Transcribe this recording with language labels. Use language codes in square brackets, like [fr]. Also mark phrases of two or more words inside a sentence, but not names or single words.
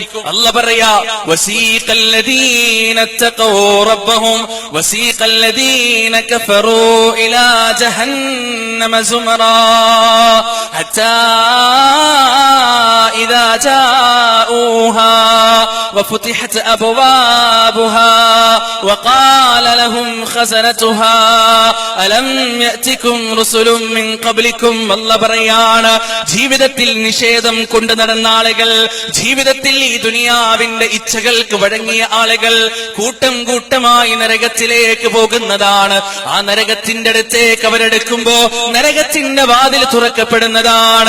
[ar] അല്ലാഹ് പറയാ, وسيق الذين اتقوا ربهم وسيق الذين كفروا إلى جهنم زمرا حتى إذا جاءوها وفتحت أبوابها وقال لهم خزنتها ألم يأتكم رسل من قبلكم. [ml] الله പറയാണ്, ജീവിതത്തിൽ നിഷേധം കൊണ്ട് നടന്ന ആളുകൾ, ജീവിതത്തിൽ ഈ ദുനിയാവിന്റെ ഇച്ഛകൾക്ക് വഴങ്ങിയ ആളുകൾ കൂട്ടം കൂട്ടമായി നരകത്തിലേക്ക് പോകുന്നതാണ്. ആ നരകത്തിന്റെ അടുത്തേക്ക് അവരെടുക്കുമ്പോ നരകത്തിന്റെ വാതിൽ തുറക്കപ്പെടുന്നതാണ്.